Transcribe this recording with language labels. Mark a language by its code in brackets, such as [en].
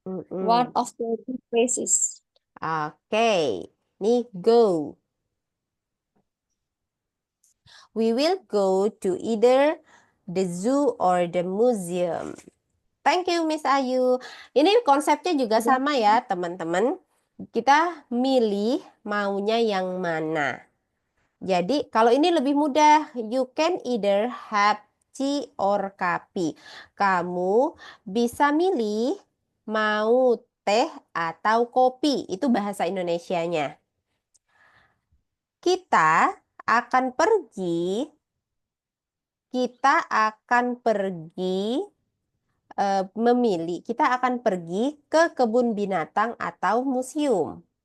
[en] One of the two places. Oke. Nih go. We will go to either the zoo or the museum. Thank you, Miss Ayu. [id] Ini konsepnya juga Udah. sama ya, teman-teman. Kita milih maunya yang mana. Jadi, kalau ini lebih mudah. [en] You can either have tea or coffee. [id] Kamu bisa milih mau teh atau kopi. Itu bahasa Indonesianya. Kita akan pergi, kita akan pergi memilih, kita akan pergi ke kebun binatang atau museum.